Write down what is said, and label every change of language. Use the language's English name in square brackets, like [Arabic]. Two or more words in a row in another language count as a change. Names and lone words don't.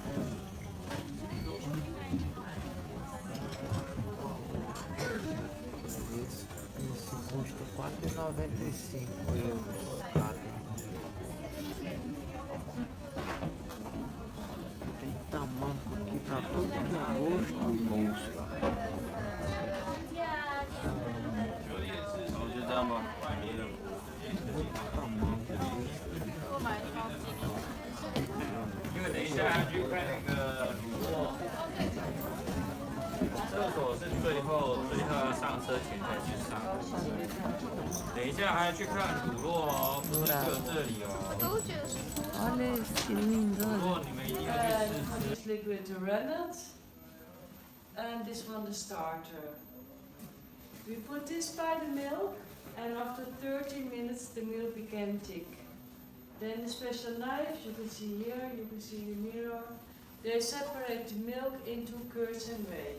[Portuguese] Esse custa 4,95 euros cada. Tem tamanco aqui pra todo que é gosto e gosto. [Chinese] 就这样吧。因为等一下要去看那个乳酪，厕所是最后要上车前才去上。等一下还要去看乳酪哦，不是只有这里哦。 [Portuguese] Olha esse lindo. [Chinese] 乳酪你们一定要去试试。 [English] This liquid the rennet and this one the starter. We put this by the milk and after 30 minutes the milk became thick. Then the special knife, you can see here, you can see the mirror, they separate the milk into curds and whey.